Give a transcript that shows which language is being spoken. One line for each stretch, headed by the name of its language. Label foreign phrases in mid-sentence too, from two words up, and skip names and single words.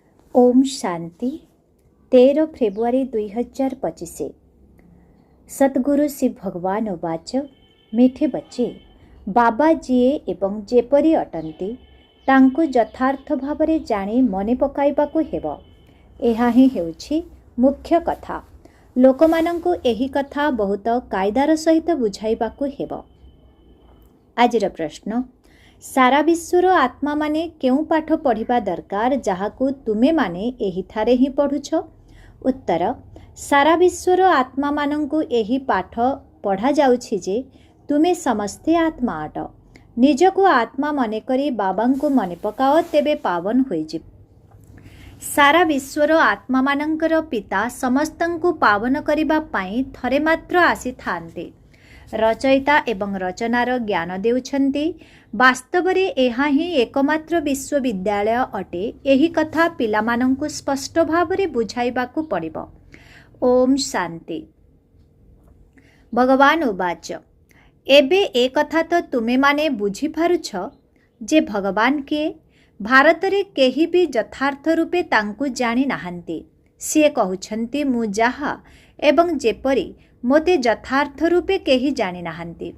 Odia: ଓମ ଶାନ୍ତି 13 ଫେବୃଆରୀ 2025। ସଦ୍‌ଗୁରୁ ଶ୍ରୀ ଭଗବାନ ଉବାଚ ମିଠେ ବଚ୍ଚେ ବାବା ଯିଏ ଏବଂ ଯେପରି ଅଟନ୍ତି ତାଙ୍କୁ ଯଥାର୍ଥ ଭାବରେ ଜାଣି ମନେ ପକାଇବାକୁ ହେବ। ଏହା ହିଁ ହେଉଛି ମୁଖ୍ୟ କଥା। ଲୋକମାନଙ୍କୁ ଏହି କଥା ବହୁତ କାଇଦା ସହିତ ବୁଝାଇବାକୁ ହେବ। ଆଜିର ପ୍ରଶ୍ନ, ସାରା ବିଶ୍ୱର ଆତ୍ମା ମାନେ କେଉଁ ପାଠ ପଢ଼ିବା ଦରକାର ଯାହାକୁ ତୁମେ ମାନେ ଏହି ଥରେ ହିଁ ପଢ଼ୁଛ? ଉତ୍ତର, ସାରା ବିଶ୍ୱର ଆତ୍ମା ମାନଙ୍କୁ ଏହି ପାଠ ପଢ଼ା ଯାଉଛି ଯେ ତୁମେ ସମସ୍ତେ ଆତ୍ମା ଅଟ। ନିଜକୁ ଆତ୍ମା ମନେ କରି ବାବାଙ୍କୁ ମନେ ପକାଅ ତେବେ ପାବନ ହୋଇଯିବ। ସାରା ବିଶ୍ୱର ଆତ୍ମା ମାନଙ୍କର ପିତା ସମସ୍ତଙ୍କୁ ପାବନ କରିବା ପାଇଁ ଥରେ ମାତ୍ର ଆସି ଥାଆନ୍ତି। ରଚୟିତା ଏବଂ ରଚନାର ଜ୍ଞାନ ଦେଉଛନ୍ତି। ବାସ୍ତବରେ ଏହା ହିଁ ଏକମାତ୍ର ବିଶ୍ୱବିଦ୍ୟାଳୟ ଅଟେ। ଏହି କଥା ପିଲାମାନଙ୍କୁ ସ୍ପଷ୍ଟ ଭାବରେ ବୁଝାଇବାକୁ ପଡ଼ିବ। ଓମ ଶାନ୍ତି। ଭଗବାନ ଉବାଚ ଏବେ ଏ କଥା ତ ତୁମେ ମାନେ ବୁଝି ପାରୁଛ ଯେ ଭଗବାନ କିଏ? ଭାରତରେ କେହି ବି ଯଥାର୍ଥ ରୂପେ ତାଙ୍କୁ ଜାଣି ନାହାଁନ୍ତି। ସିଏ କହୁଛନ୍ତି ମୁଁ ଯାହା ଏବଂ ଯେପରି ମୋତେ ଯଥାର୍ଥ ରୂପେ କେହି ଜାଣି ନାହାଁନ୍ତି।